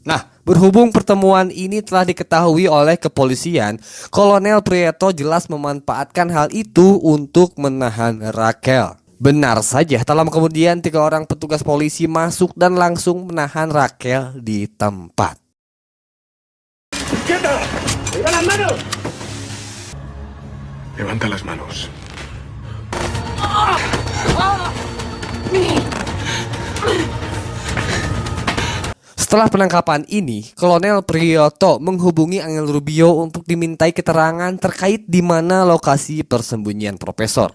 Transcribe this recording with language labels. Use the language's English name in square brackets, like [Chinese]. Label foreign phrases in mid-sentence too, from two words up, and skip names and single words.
[Indonesian] Nah, berhubung pertemuan ini telah diketahui oleh kepolisian, Kolonel Prieto jelas memanfaatkan hal itu untuk menahan Raquel. Benar saja, tak lama kemudian 3 orang petugas polisi masuk dan langsung menahan Raquel di tempat. [Spanish] Levanta las manos. [Indonesian] Setelah penangkapan ini, Kolonel Prioto menghubungi Angel Rubio untuk dimintai keterangan terkait di mana lokasi persembunyian Profesor.